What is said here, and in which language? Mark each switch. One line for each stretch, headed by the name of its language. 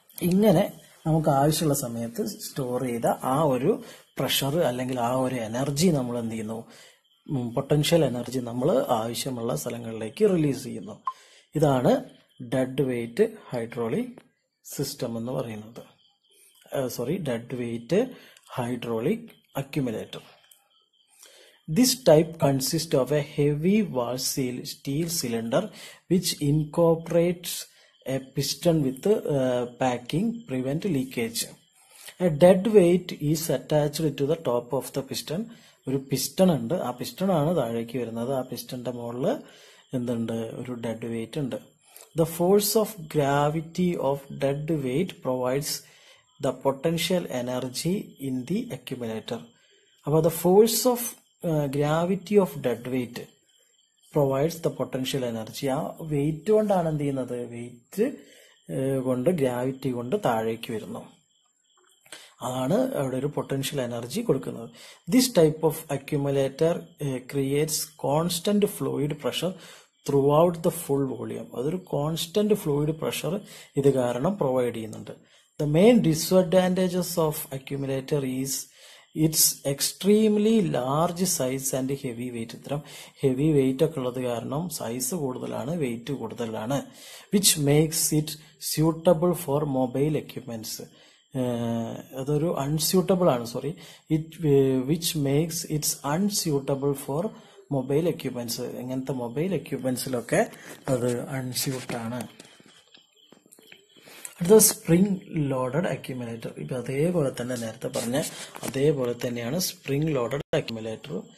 Malayalam: ഇങ്ങനെ നമുക്ക് ആവശ്യമുള്ള സമയത്ത് സ്റ്റോർ ചെയ്ത ആ ഒരു പ്രഷർ അല്ലെങ്കിൽ ആ ഒരു എനർജി നമ്മൾ എന്ത് ചെയ്യുന്നു, പൊട്ടൻഷ്യൽ എനർജി നമ്മൾ ആവശ്യമുള്ള സ്ഥലങ്ങളിലേക്ക് റിലീസ് ചെയ്യുന്നു. ഇതാണ് ഡെഡ് വെയിറ്റ് ഹൈഡ്രോളിക് സിസ്റ്റം എന്ന് പറയുന്നത്.
English: Dead weight hydraulic accumulator. This type consists of a heavy wall steel cylinder which incorporates a piston with packing prevent leakage. A dead weight is attached to the top of the piston.
Malayalam: ഒരു piston ഉണ്ട്, ആ piston ആണ് താഴേക്ക് വരുന്നത്. ആ പിസ്റ്റന്റെ മുകളിൽ എന്തുണ്ട്, ഒരു ഡെഡ് വെയിറ്റ് ഉണ്ട്.
English: The force of gravity of dead weight provides the potential energy in the accumulator. അപ്പോൾ the force of gravity of dead weight provides the potential energy.
Malayalam: ആ വെയിറ്റ് കൊണ്ടാണ് എന്ത് ചെയ്യുന്നത്, വെയിറ്റ് കൊണ്ട് ഗ്രാവിറ്റി കൊണ്ട് താഴേക്ക് വരുന്നു. അതാണ് അവിടെ ഒരു പൊട്ടൻഷ്യൽ എനർജി കൊടുക്കുന്നത്.
English: This type of accumulator creates constant fluid pressure throughout the full volume.
Malayalam: അതൊരു കോൺസ്റ്റന്റ് ഫ്ലൂയിഡ് പ്രഷർ ഇത് കാരണം പ്രൊവൈഡ് ചെയ്യുന്നുണ്ട്.
English: The main disadvantages of accumulator is its extremely large size and heavy weight.
Malayalam: ഇത്തരം heavy weight ഒക്കെ ഉള്ളത് കാരണം size കൂടുതലാണ്, wait കൂടുതലാണ്.
English: which makes it suitable for mobile equipments.
Malayalam: അതൊരു അൺസ്യൂട്ടബിൾ ആണ്,
English: which makes it unsuitable for mobile equipments.
Malayalam: ഇങ്ങനത്തെ mobile എക്യുപ്മെന്റ്സിലൊക്കെ അത് അൺസ്യൂട്ട് ആണ്. അടുത്ത സ്പ്രിംഗ് ലോഡഡ് അക്യുമുലേറ്റർ. ഇപ്പൊ അതേപോലെ തന്നെ നേരത്തെ പറഞ്ഞ അതേപോലെ തന്നെയാണ് സ്പ്രിംഗ് ലോഡഡ് അക്യുമുലേറ്റർ.